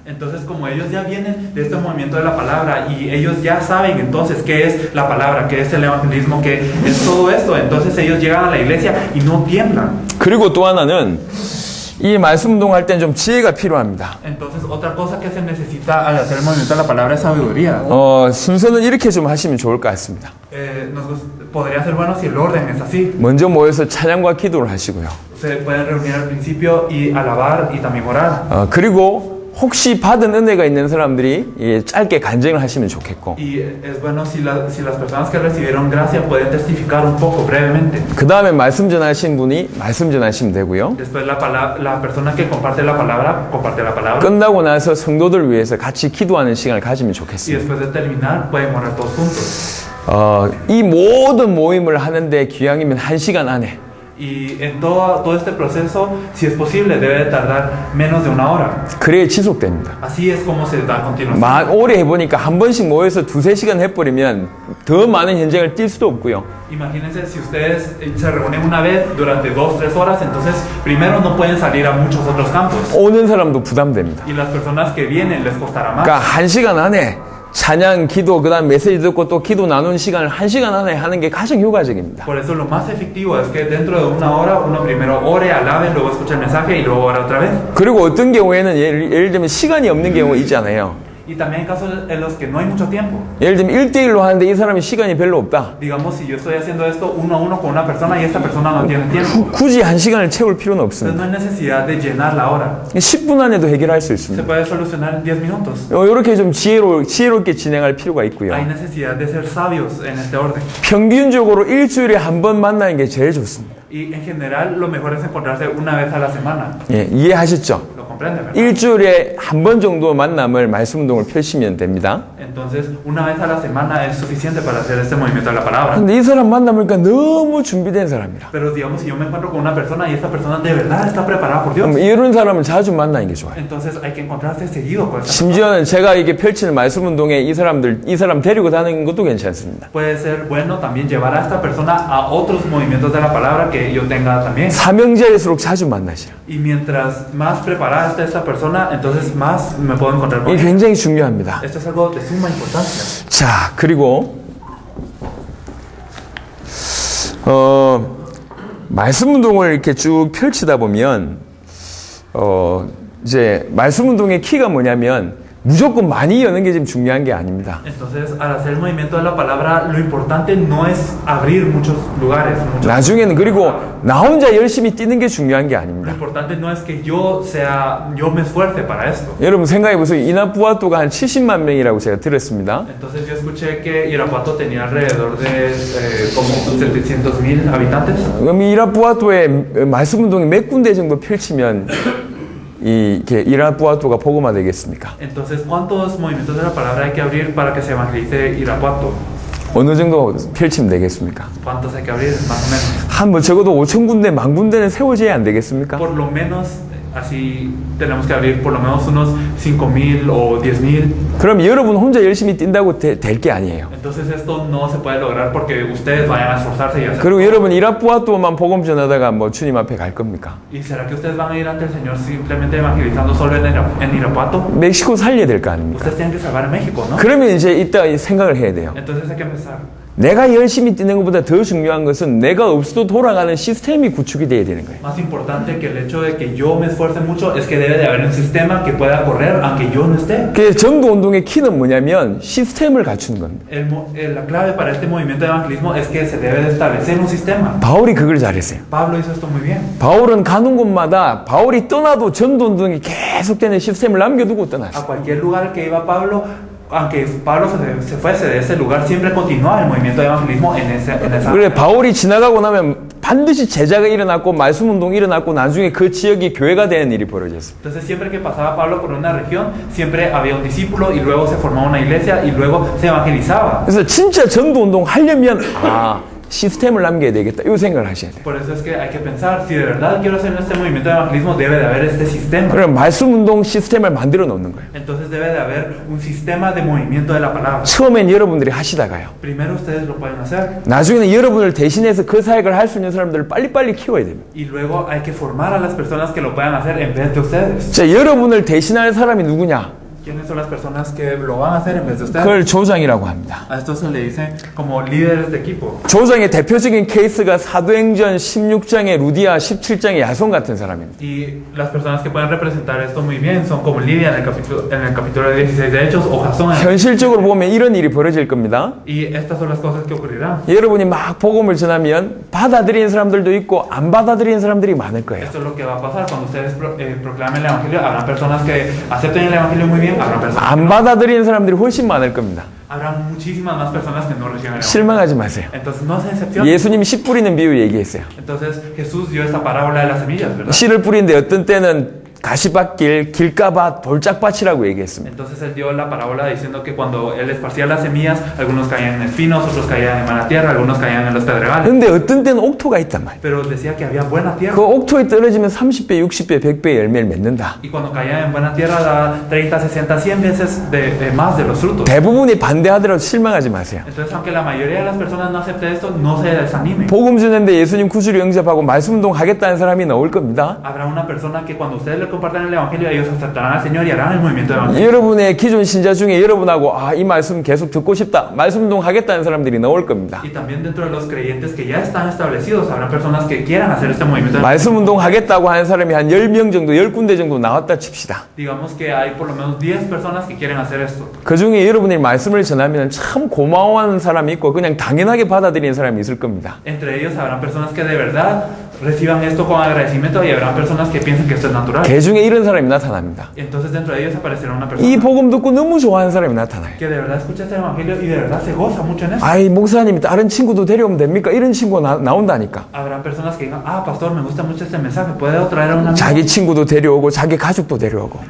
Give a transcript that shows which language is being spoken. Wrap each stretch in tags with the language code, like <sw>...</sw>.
<es>Entonces, como ellos ya vienen de este movimiento de la palabra y ellos ya saben entonces qué es la palabra, qué es el evangelismo, qué es todo esto, entonces ellos llegan a la iglesia y no tiemblan.</es> <ko>그리고 또 하나는 이 말씀 운동할 땐 좀 지혜가 필요합니다.</ko> <es>Entonces, otra cosa que se necesita al hacer el movimiento de la palabra es sabiduría.</es> <ko>순서는 이렇게 좀 하시면 좋을 것 같습니다.</ko> <es>Podría ser bueno si el orden es así.</es> <ko>먼저 모여서 찬양과 기도를 하시고요.</ko> <es>Se pueden reunir al principio y alabar y también orar.</es> <ko>그리고 혹시 받은 은혜가 있는 사람들이 짧게 간증을 하시면 좋겠고,</ko> <es>Y es bueno si las personas que recibieron gracia pueden testificar un poco brevemente.</es> <ko>그 다음에 말씀 전하신 분이 말씀 전하시면 되고요.</ko> <es>Después la persona que comparte la palabra, comparte la palabra.</es> <ko>끝나고 나서 성도들 위해서 같이 기도하는 시간을 가지면</ko> <es>Y</es> <ko>좋겠습니다.</ko> <es>después de terminar pueden orar todos juntos.</es> <ko>이 모든 모임을 하는데 기왕이면 1시간 안에</ko> <es>Y en todo este proceso, si es posible, debe de tardar menos de una hora.</es> <ko>그래야 지속됩니다.</ko> <es>Así es como se da a continuación.</es> <ko>오래 해보니까 한 번씩 모여서 2-3시간 해버리면 더 많은 현장을 뛸 수도 없고요.</ko> <es>Imagínense si ustedes se reúnen una vez durante 2-3 horas, entonces primero no pueden salir a muchos otros campos.</es> <ko>오는 사람도 부담됩니다.</ko> <es>Y las personas que vienen les costará más.</es> <ko>그러니까 1시간 안에 찬양, 기도, 그 다음 메시지 듣고 또 기도 나누는 시간을 1시간 안에 하는 게 가장 효과적입니다.</ko> <es>Por eso lo más efectivo es que dentro de una hora uno primero ore, alabe, luego escuche el mensaje y luego ora otra vez.</es> <ko>그리고 어떤 경우에는 예를 들면 시간이 없는 경우가 있잖아요.</ko> <es>Y también hay casos en los que no hay mucho tiempo.</es> <ko>예를 들면 1대1로 하는데 이 사람이 시간이 별로 없다.</ko> <es>Digamos, si yo estoy haciendo esto uno a uno con una persona y esta persona no tiene tiempo.</es> <ko>굳이 1시간을 채울 필요는</ko> <es>Entonces</es> <ko>없습니다.</ko> <es>no hay necesidad de llenar la hora.</es> <ko>10분 안에도 해결할 수</ko> <es>Se</es> <ko>있습니다.</ko> <es>puede solucionar en 10 minutos.</es> <ko>이렇게 좀 지혜롭게 진행할 필요가 있고요.</ko> <es>Hay necesidad de ser sabios en este orden.</es> <ko>평균적으로 일주일에 한 번 만나는 게 제일 좋습니다.</ko> <es>Y en general lo mejor es encontrarse una vez a la semana.</es> <ko>예, 이해하셨죠?</ko> <es>¿Lo comprende, verdad?</es> <ko>일주일에 한 번 정도 만남을 말씀 운동을 펼치면 됩니다.</ko> <es>Entonces, una vez a la semana es suficiente para hacer este movimiento de la palabra.</es> <ko>근데 이 사람 만나보니까 너무 준비된 사람이라.</ko> <es>Pero digamos, si yo me encuentro con una persona y esta persona de verdad está preparada por Dios,</es> <ko>그럼 이런 사람을 자주 만나는 게 좋아요.</ko> <es>entonces hay que encontrarse seguido con esa persona.</es> <ko>심지어는 제가 이렇게 펼치는 말씀 운동에 이 사람 데리고 다니는 것도 괜찮습니다.</ko> <es>Puede ser bueno también llevar a esta persona a otros movimientos de la palabra que yo tenga también.</es> <ko>사명자일수록 자주 만나시라.</ko> <es>Y mientras más preparada esté esta persona, entonces más me puedo encontrar con</es> <ko>이게</ko> <es>ella.</es> <ko>굉장히 중요합니다.</ko> <es>Esto es algo de suma importancia.</es> <ko>자, 그리고 말씀 운동을 이렇게 쭉 펼치다 보면 이제 말씀 운동의 키가 뭐냐면 무조건 많이 여는 게 지금 중요한 게 아닙니다.</ko> <es>Entonces, al hacer el movimiento de la palabra, lo importante no es abrir muchos lugares.</es> <ko>나중에는 그리고 나 혼자 열심히 뛰는 게 중요한 게</ko> <es>Lo</es> <ko>아닙니다.</ko> <es>importante no es que yo me esfuerce para esto.</es> <ko>여러분 생각해 보세요. 이나푸아토가 한 70만 명이라고 제가 들었습니다.</ko> <es>Entonces yo escuché que Irapuato tenía alrededor de como 700,000 habitantes.</es> <ko>그럼 이라푸아토의 말씀 운동이 몇 군데 정도 펼치면 이렇게 이라푸아토가 복음화 되겠습니까?</ko> <es>Entonces, ¿cuántos movimientos de la palabra hay que abrir para que se evangelice Irapuato?</es> <ko>어느 정도 펼치면 되겠습니까?</ko> <es>¿Cuántos hay que abrir? Más o menos.</es> <ko>한 뭐 적어도 5천 군데, 만 군데는 세워져야 안 되겠습니까?</ko> <es>Por lo menos, así tenemos que abrir por lo menos unos 5,000 o 10,000.</es> <ko>그럼 여러분 혼자 열심히 뛴다고 될 게 아니에요.</ko> <es>Entonces esto no se puede lograr porque ustedes vayan a esforzarse y hacer.</es> <ko>그리고 여러분 이라푸아토만 복음 전하다가 뭐 주님 앞에 갈 겁니까?</ko> <es>¿Y será que ustedes van a ir ante el Señor simplemente evangelizando solo en Irapuato?</es> <ko>멕시코 살려야 될 거 아닙니까?</ko> <es>Ustedes tienen que salvar a México, ¿no?</es> <ko>그러면 이제 이따 생각을 해야 돼요.</ko> <es>Entonces hay que empezar.</es> <ko>내가 열심히 뛰는 것보다 더 중요한 것은 내가 없어도 돌아가는 시스템이 구축이 돼야 되는 거예요.</ko> <es>Más importante que el hecho de que yo me esfuerce mucho es que debe de haber un sistema que pueda correr aunque yo no esté.</es> <ko>그래서 전도 운동의 키는 뭐냐면 시스템을 갖추는 겁니다.</ko> <es>La clave para este movimiento de evangelismo es que se debe de establecer un sistema.</es> <ko>바울이 그걸 잘했어요.</ko> <es>Pablo hizo esto muy bien.</es> <ko>바울은 가는 곳마다 바울이 떠나도 전도 운동이 계속되는 시스템을 남겨두고</ko> <es>A</es> <ko>떠났어요.</ko> <es>cualquier lugar que iba Pablo, aunque Pablo se fuese de ese lugar, siempre continuaba el movimiento de evangelismo en esa.</es> <ko>그래 바울이 지나가고 나면 반드시 제자가 일어났고 말씀 운동이 일어났고 나중에 그 지역이 교회가 되는 일이 벌어졌어요.</ko> <es>Entonces siempre que pasaba Pablo por una región, siempre había un discípulo y luego se formaba una iglesia y luego se evangelizaba.</es> <ko>그래서 진짜 전도 운동 하려면 시스템을 남겨야 되겠다. 이 생각을 하셔야 돼요.</ko> <es>Por eso es que hay que pensar, si de verdad quiero hacer este movimiento de evangelismo, debe de haber este sistema.</es> <ko>그럼 말씀 운동 시스템을 만들어 놓는 거예요.</ko> <es>Entonces debe de haber un sistema de movimiento de la palabra.</es> <ko>처음엔 여러분들이 하시다가요.</ko> <es>Primero ustedes lo pueden hacer.</es> <ko>나중에는 여러분을 대신해서 그 사역을 할 수 있는 사람들을 빨리빨리 키워야 됩니다.</ko> <es>Y luego hay que formar a las personas que lo puedan hacer en vez de ustedes.</es> <ko>자, 여러분을 대신할 사람이 누구냐?</ko> <es>¿Quiénes son las personas que lo van a hacer en vez de ustedes?</es> <ko>그걸 조장이라고 합니다.</ko> <es>A esto se le dice como líderes de equipo.</es> <ko>조장의 대표적인 케이스가 사도행전 16장의 루디아, 17장의 야손 같은 사람입니다.</ko> <es>Y las personas que pueden representar esto muy bien son como Lidia en el capítulo 16 de Hechos o Jasón.</es> <ko>현실적으로 보면 이런 일이 벌어질 겁니다.</ko> <es>Y estas son las cosas que ocurrirán.</es> <ko>여러분이 막 복음을 전하면 받아들이는 사람들도 있고 안 받아들이는 사람들이 많을 거예요.</ko> <es>Esto es lo que va a pasar cuando ustedes proclamen el evangelio. Habrán personas que acepten el evangelio muy bien, habrán personas</es> <ko>안 받아들이는 사람들이 훨씬 많을 겁니다.</ko> <es>habrán muchísimas más personas que no reciben el evangelio.</es> <ko>실망하지 마세요.</ko> <es>Entonces no se decepcionen.</es> <ko>예수님이 씨 뿌리는 비유 얘기했어요.</ko> <es>Entonces Jesús dio esta parábola de las semillas, ¿verdad?</es> <ko>씨를 뿌리는데 어떤 때는 가시밭길, 길가밭, 돌짝밭이라고 얘기했습니다.</ko> <es>Entonces él dio la parábola diciendo que cuando él esparcía las semillas, algunos caían en espinos, otros caían en mala tierra, algunos caían en los pedregales.</es> <ko>근데 어떤 때는 옥토가 있단 말이에요.</ko> <es>Pero decía que había buena tierra.</es> <ko>그 옥토에 떨어지면 30배, 60배, 100배의 열매를 맺는다.</ko> <es>Y cuando caían en buena tierra daba 30, 60, 100 veces de más de los frutos.</es> <ko>대부분이 반대하더라도 실망하지 마세요.</ko> <es>Entonces aunque la mayoría de las personas no acepte esto, no se desanimen.</es> <ko>복음 주는데 예수님 구주를 영접하고 말씀운동 하겠다는 사람이 나올 겁니다.</ko> <es>Habrá una persona que cuando ustedes le compartan el evangelio, ellos aceptarán al Señor y harán el movimiento de evangelio.</es> <ko>여러분의 기존 신자 중에 여러분하고 이 말씀 계속 듣고 싶다, 말씀운동 하겠다는 사람들이 나올 겁니다.</ko> <es>Y también dentro de los creyentes que ya están establecidos, habrá personas que quieran hacer este movimiento de evangelio.</es> <ko>말씀운동 하겠다고 하는 사람이 한 10명 정도, 10군데 정도 나왔다 칩시다.</ko> <es>Digamos que hay por lo menos 10 personas que quieren hacer esto.</es> <ko>그 중에 여러분이 말씀을 전하면 참 고마워하는 사람이 있고 그냥 당연하게 받아들이는 사람이 있을 겁니다.</ko> <es>Entre ellos habrán personas que de verdad reciban esto con agradecimiento y habrán personas que piensan que esto es natural.</es> <ko>개 중에 이런 사람이 나타납니다.</ko> <es>Entonces dentro de ellos aparecerá una</es> <ko>이</ko> <es>persona</es> <ko>복음 듣고 너무 좋아하는 사람이 나타나요.</ko> <es>que de verdad escucha este evangelio y de verdad se goza mucho en eso.</es> <ko>아이 목사님이 다른 친구도 데려오면 됩니까? 이런 친구가 나온다니까.</ko> <es>Habrán personas que digan, pastor, me gusta mucho este mensaje, ¿puede traer a un amigo?</es> <ko>자기 친구도 데려오고 자기 가족도 데려오고.</ko>